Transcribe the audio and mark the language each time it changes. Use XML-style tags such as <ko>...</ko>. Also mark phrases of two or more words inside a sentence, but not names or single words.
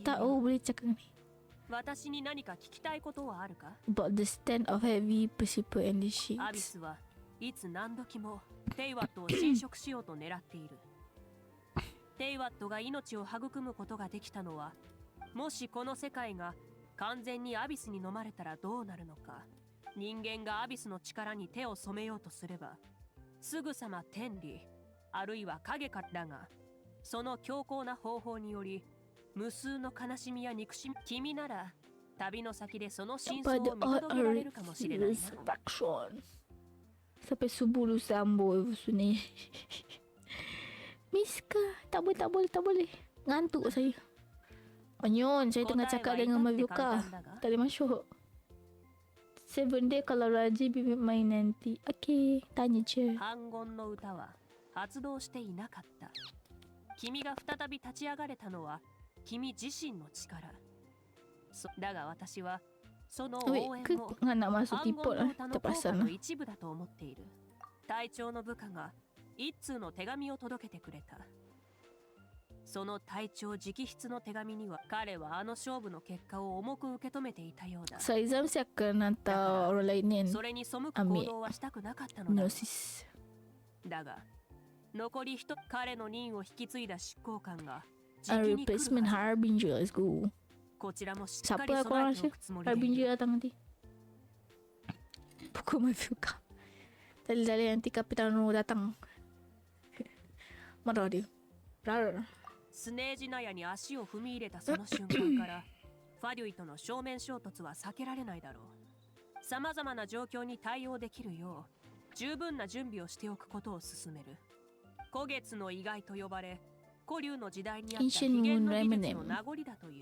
<ms>tak boleh cakap ni.</ms> <ja>私に何か聞きたいことはあるか？</ja> <en>About the stand of heavy precipice and the</en> <ja>アビ</ja> <en>sheets.</en> <ja>スはいつ何時もテイワットを侵食しようと狙っている。テイワットが命を育むことができたのは、もしこの世界が完全にアビスに飲まれたらどうなるのか。人間がアビスの力に手を染めようとすれば、すぐさま天理、あるいは影からだが、その強硬な方法により、無数の悲しみや憎しみ、君なら旅の先でその真相を見届けられるかもしれないな。</ja> <en>Resurrection.</en> <ms>Sampai subuh lu sambung ni. Miska, tak boleh. Ngantuk saya. Onyon, saya tengah cakap dengan Mavioka. Tak boleh masuk. 7 day kalau Raji bibi main nanti. Okay, tanya je.</ms> <ja>反言の歌は発動していなかった。君が再び立ち上がれたのは君自身の力。だが私はその応援も</ja> <ms>nak masuk</ms> <ja>反言</ja> <ms>tipot</ms> <ja>の</ja> <ms>lah.</ms> <ja>歌の効</ja> <ms>Terpaksa</ms> <ja>果</ja> <ms>lah.</ms> <ja>の一部だと思っている。隊長の部下が一通の手紙を届けてくれた。その隊長直筆の手紙には彼はあの勝負の結果を重く受け止めていたようだ。</ja> <ms>Saya Izam saya akan hantar orang lain ni</ms> <ja>それに背く行動はしたくなかったのだ。 Gnosis. だが残り一彼の任を引き継いだ執行官が</ja> <en>A</en> <ja>直に来る</ja> <en>replacement</en> <ja>はず。</ja> <en>Harbinger. Let's go.</en> <ja>こちらもしっかり</ja> <ms>Siapa</ms> <ja>備</ja> <ms>korang</ms> <ja>えて</ja> <ms>rasa</ms> <ja>おくつもりでいる。</ja> <ms>Harbinger datang nanti? Pukul Mavioka. Tadi nanti Kapitan Ru datang. Marah dia. Rar.</ms> <ja>スネージナヤに足を踏み入れたその瞬間からファデュイとの正面衝突は避けられないだろう。さまざまな状況に対応できるよう十分な準備をしておくことを勧める。古月の意外と呼ばれ古流の時代にあった秘伝の技術の名残だという。</ja>